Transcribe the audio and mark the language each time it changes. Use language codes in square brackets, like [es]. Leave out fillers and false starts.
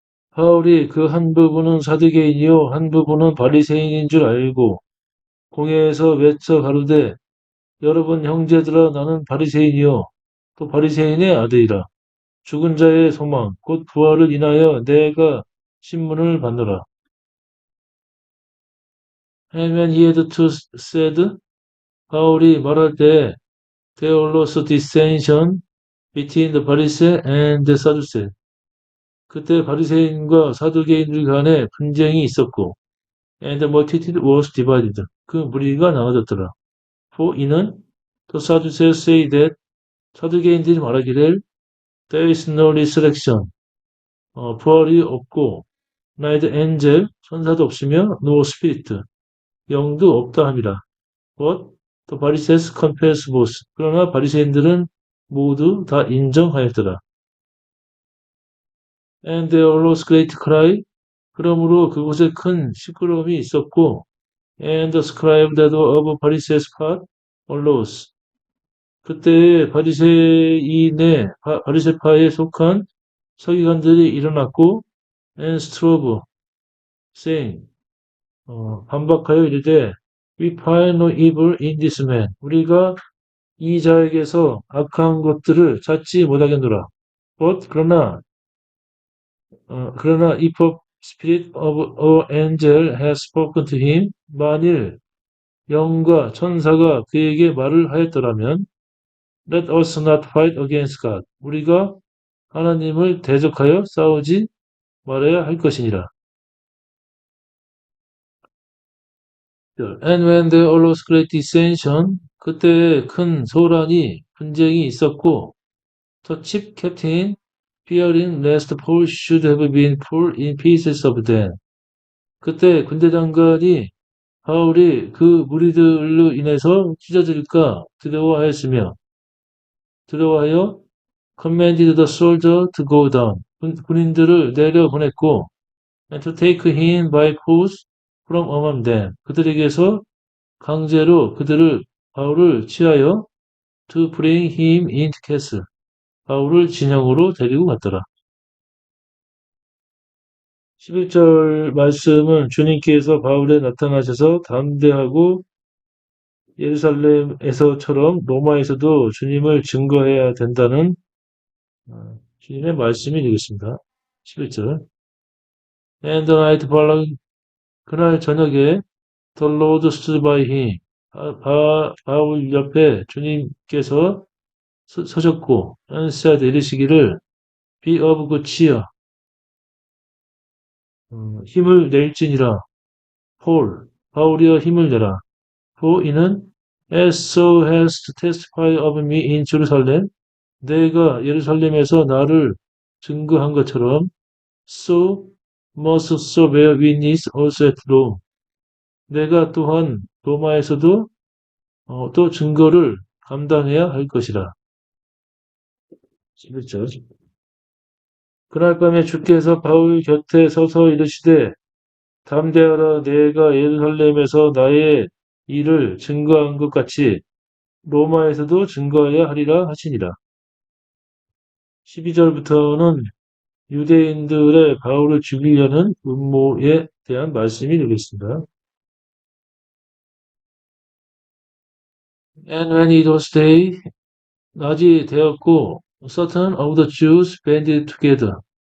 [ko] 바울이 그 한 부분은 사두개인이요 한 부분은 바리새인인 줄 알고 공회에서 외쳐 가로되 여러분 형제들아 나는 바리새인이요 또 바리새인의 아들이라 죽은 자의 소망 곧 부활을 인하여 내가 신문을 받노라. [en] And when he had to said [ko] 바울이 말할 때 [en] there was dissension between the Pharisees and the Sadducees [ko] 그때 바리새인과 사두개인들 간에 분쟁이 있었고 [en] and the multitude was divided. [ko] 그 무리가 나눠졌더라. [en] For [ko] 이는 [en] the Sadducees say that [ko] 사두개인들이 말하기를 [en] there is no resurrection. [ko] 부활이 없고 [en] neither angel [ko] 천사도 없으며 [en] no spirit [ko] 영도 없다 함이라. [en] But the Pharisees confess both. [ko] 그러나 바리새인들은 모두 다 인정하였더라. [en] And there arose great cry. [ko] 그러므로 그곳에 큰 시끄러움이 있었고, [en] and the scribe that were of Pharisees part arose. [ko] 그때 바리새파에 속한 서기관들이 일어났고 [en] and strove saying [ko] 반박하여 이르되 [en] we find no evil in this man. [ko] 우리가 이 자에게서 악한 것들을 찾지 못하겠노라. [en] But [ko] 그러나 [en] if a spirit of an angel has spoken to him, [ko] 만일 영과 천사가 그에게 말을 하였더라면 [en] let us not fight against God. [ko] 우리가 하나님을 대적하여 싸우지 말아야 할 것이니라. [en] And when there arose great dissension, [ko] 그때 큰 소란이 분쟁이 있었고, [en] the chief captain, fearing lest Paul should have been pulled in pieces of them. [ko] 그때 군대 장관이 바울이 그 무리들로 인해서 찢어질까 두려워하여 [en] commanded the soldier to go down. [ko] 군인들을 내려보냈고 [en] and to take him by force from among them. [ko] 그들에게서 강제로 바울을 취하여 [en] to bring him into castle. [ko] 바울을 진영으로 데리고 갔더라. 11절 말씀은 주님께서 바울에 나타나셔서 담대하고 예루살렘에서처럼 로마에서도 주님을 증거해야 된다는 주님의 말씀이 되겠습니다. 11절. [en] And the night following, [ko] 그날 저녁에 [en] the Lord stood by him. [ko] 바울 옆에 주님께서 서셨고 [en] and said [ko] 이르시기를 [en] be of good cheer. [ko] 힘을 낼지니라. 바울이여 힘을 내라. [en] For [ko] 이는 [en] as thou hast testified of me in Jerusalem, [ko] 내가 예루살렘에서 나를 증거한 것처럼 [en] so must so bear witness also at Rome. [ko] 내가 또한 로마에서도 또 증거를 감당해야 할 것이라. 11절. 그날 밤에 주께서 바울 곁에 서서 이르시되 담대하라 내가 예루살렘에서 나의 일을 증거한 것 같이 로마에서도 증거해야 하리라 하시니라. 12절부터는 유대인들의 바울을 죽이려는 음모에 대한 말씀이 되겠습니다. [en] And when it was day, [ko] 낮이 되었고, [en] certain of the Jews banded together.